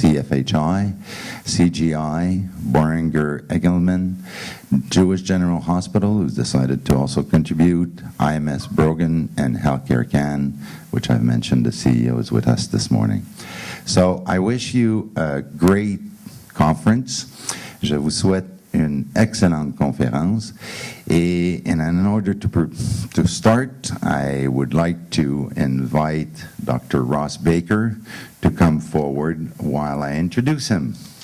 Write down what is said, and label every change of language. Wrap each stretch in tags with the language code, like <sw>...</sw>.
<en>CFHI, CGI, Boehringer Egelman, Jewish General Hospital, who's decided to also contribute, IMS Brogan, and Healthcare Can, which I've mentioned the CEO is with us this morning. So I wish you a great conference.</en> <fr>Je vous souhaite une excellente conférence.</fr> <en>And in order to start, I would like to invite Dr. Ross Baker to come forward while I introduce him.</en>